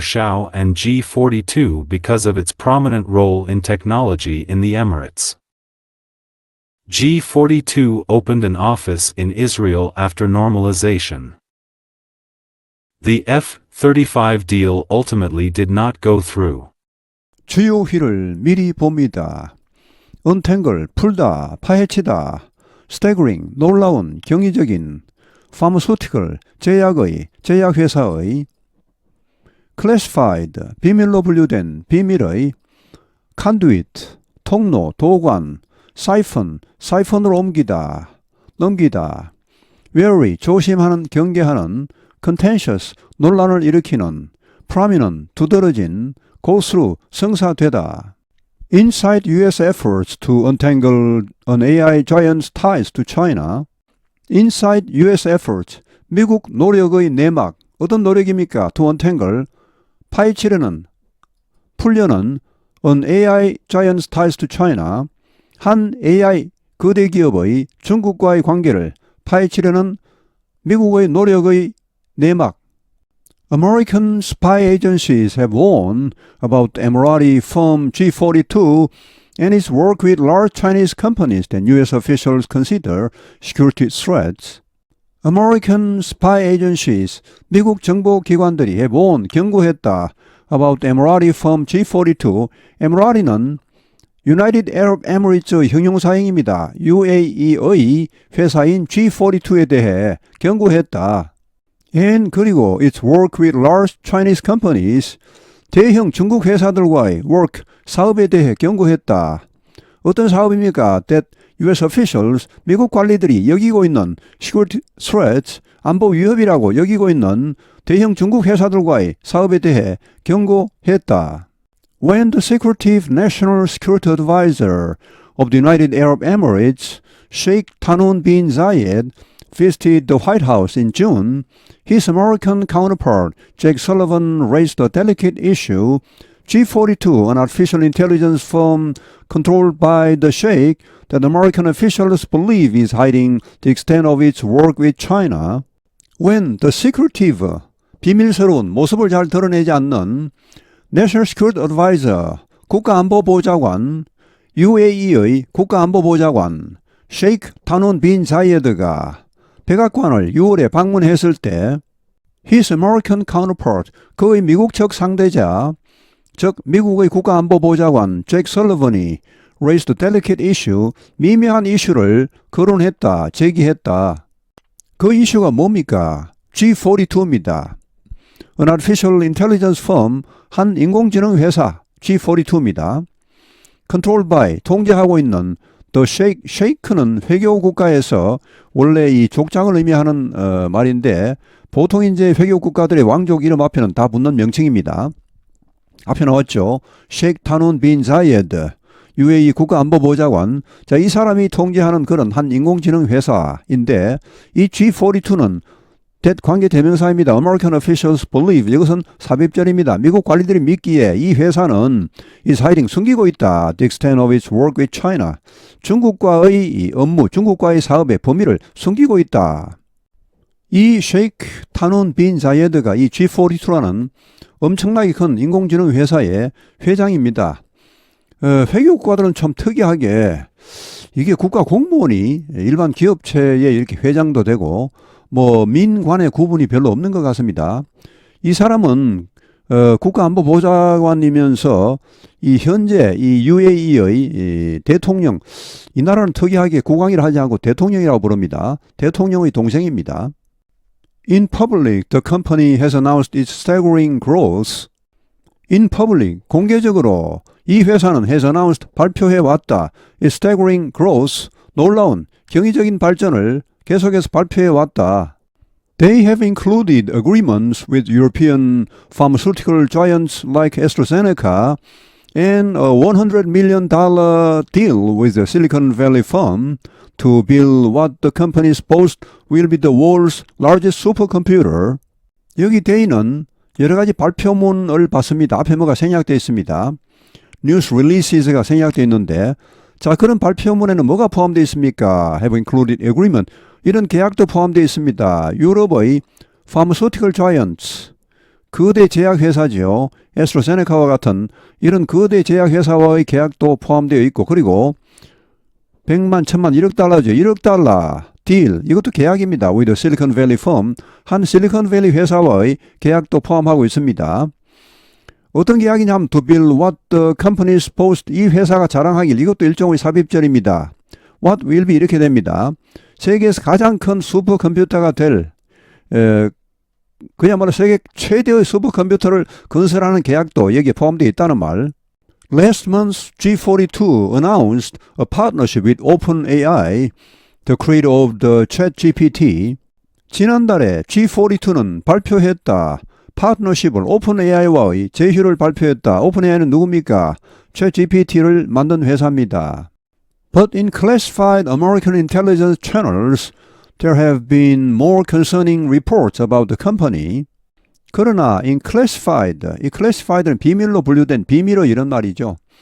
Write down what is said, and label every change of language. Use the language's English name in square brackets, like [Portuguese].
[English] Shao and G42 because of its prominent role in technology in the Emirates. G42 opened an office in Israel after normalization. The F-35 deal ultimately did not go through. [Korean] 주요 휘를 미리 봅니다. untangle, 풀다, 파헤치다. staggering, 놀라운, 경이적인. pharmaceutical, 제약의, 제약회사의. classified, 비밀로 분류된, 비밀의. conduit, 통로, 도관. siphon, siphon으로 옮기다, 넘기다. wary, 조심하는, 경계하는. contentious, 논란을 일으키는. [English] prominent, 두드러진. go through, 성사되다. Inside U.S. efforts to untangle an AI giant's ties to China. Inside U.S. [Korean] efforts, 미국 노력의 내막, 어떤 노력입니까? [English] To untangle, [Korean] 파헤치려는, 풀려는, [English] on AI giants ties to China, [Korean] 한 AI 거대 기업의 중국과의 관계를 파헤치려는 미국의 노력의 내막. [English] American spy agencies have warned about the Emirati firm G42 and its work with large Chinese companies that U.S. officials consider security threats. American spy agencies, [Korean] 미국 정보기관들이 [English] have warned, [Korean] 경고했다 [English] about the Emirati firm G42. [Korean] 에미라티는 United Arab Emirates의 형용사형입니다. UAE의 회사인 G42에 대해 경고했다. And 그리고 [English] its work with large Chinese companies, [Korean] 대형 중국 회사들과의 work, 사업에 대해 경고했다. 어떤 사업입니까? [English] That U.S. [Korean] officials, 미국 관리들이 여기고 있는 [English] security threats, [Korean] 안보 위협이라고 여기고 있는 대형 중국 회사들과의 사업에 대해 경고했다. [English] When the secretive National Security Advisor of the United Arab Emirates, Sheikh Tahnoun bin Zayed, visited the White House in June, his American counterpart, Jake Sullivan, raised the delicate issue. G42, an artificial intelligence firm controlled by the Sheikh that American officials believe is hiding the extent of its work with China. When the secretive, [Korean] 비밀스러운 모습을 잘 드러내지 않는 [English] National Security Advisor, [Korean] 국가안보보좌관, UAE의 국가안보보좌관, Sheikh Tahnoun bin Zayed가 백악관을 6월에 방문했을 때 [English] his American counterpart, [Korean] 그의 미국 측 상대자, 즉 미국의 국가안보보좌관 잭 설리번이 [English] raised a delicate issue, [Korean] 미묘한 이슈를 거론했다, 제기했다. 그 이슈가 뭡니까? G42입니다. [English] An artificial intelligence firm, [Korean] 한 인공지능 회사 G42입니다. [English] Controlled by, [Korean] 통제하고 있는 The Sheikh, Sheikh는 회교 국가에서 원래 이 족장을 의미하는 말인데 보통 이제 회교 국가들의 왕족 이름 앞에는 다 붙는 명칭입니다. 앞에 나왔죠. Sheikh Tahnoun bin Zayed, UAE 국가안보보좌관. 자, 이 사람이 통제하는 그런 한 인공지능 회사인데 이 G42는 관계 대명사입니다. [English] American officials believe. [Korean] 이것은 삽입절입니다. 미국 관리들이 믿기에 이 회사는 [English] is hiding, [Korean] 숨기고 있다. [English] The extent of its work with China. [Korean] 중국과의 업무, 중국과의 사업의 범위를 숨기고 있다. 이 Sheikh Tahnoun bin Zayed가 이 G42라는 엄청나게 큰 인공지능 회사의 회장입니다. 회계국가들은 참 특이하게 이게 국가 공무원이 일반 기업체에 이렇게 회장도 되고 뭐 민관의 구분이 별로 없는 것 같습니다. 이 사람은 국가안보보좌관이면서 이 현재 이 UAE의 이 대통령, 이 나라는 특이하게 국왕이라 하지 않고 대통령이라고 부릅니다. 대통령의 동생입니다. [English] In public, the company has announced its staggering growth. In public, [Korean] 공개적으로 이 회사는 [English] has announced, [Korean] 발표해 왔다. [English] its staggering growth, [Korean] 놀라운 경이적인 발전을 계속해서 발표해 왔다. [English] They have included agreements with European pharmaceutical giants like AstraZeneca and a $100 million deal with the Silicon Valley firm to build what the companies boast will be the world's largest supercomputer. [Korean] 여기 데이는 여러 가지 발표문을 봤습니다. 앞에 뭐가 생략되어 있습니다. [English] News releases [Korean] 가 생략되어 있는데 자, 그런 발표문에는 뭐가 포함되어 있습니까? [English] Have included agreement. [Korean] 이런 계약도 포함되어 있습니다. 유럽의 [English] pharmaceutical giants, [Korean] 거대 제약회사죠. 에스트라제네카와 같은 이런 거대 제약회사와의 계약도 포함되어 있고 그리고 100만, 1000만, 1억 달러죠. 1억 달러 딜, 이것도 계약입니다. [English] With the Silicon Valley firm, [Korean] 한 실리콘밸리 회사와의 계약도 포함하고 있습니다. 어떤 계약이냐면 [English] to build what the companies boast, [Korean] 이 회사가 자랑하길, 이것도 일종의 삽입절입니다. [English] What will be [Korean] 이렇게 됩니다. 세계에서 가장 큰 슈퍼컴퓨터가 될 그야말로 세계 최대의 슈퍼컴퓨터를 건설하는 계약도 여기에 포함되어 있다는 말. [English] Last month, G42 announced a partnership with OpenAI, the creator of the ChatGPT. [Korean] 지난달에 G42는 발표했다. 파트너십을 OpenAI와의 제휴를 발표했다. OpenAI는 누굽니까? ChatGPT를 만든 회사입니다. [English] But in classified American intelligence channels, there have been more concerning reports about the company. [Korean] 그러나 in classified, 이 classified는 비밀로 분류된 비밀어 이런 말이죠.